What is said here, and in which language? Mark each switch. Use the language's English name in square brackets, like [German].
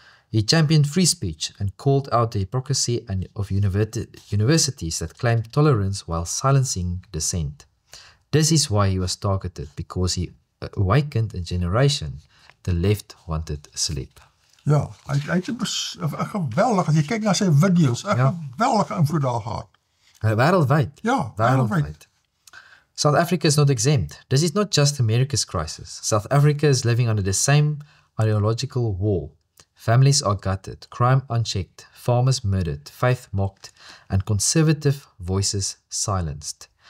[English] He championed free speech and called out the hypocrisy of universities that claimed tolerance while silencing dissent. This is why he was targeted, because he awakened a generation the left wanted asleep. [Afrikaans] Ja, hy het 'n geweldig, as jy kyk na sy video's, 'n geweldige invloed daar gehad. Wêreldwyd. Ja, Wêreldwyd. [English] South Africa is not exempt. This is not just America's crisis. South Africa is living under the same ideological war. Families are gutted, crime unchecked, farmers murdered, faith mocked, and conservative voices silenced.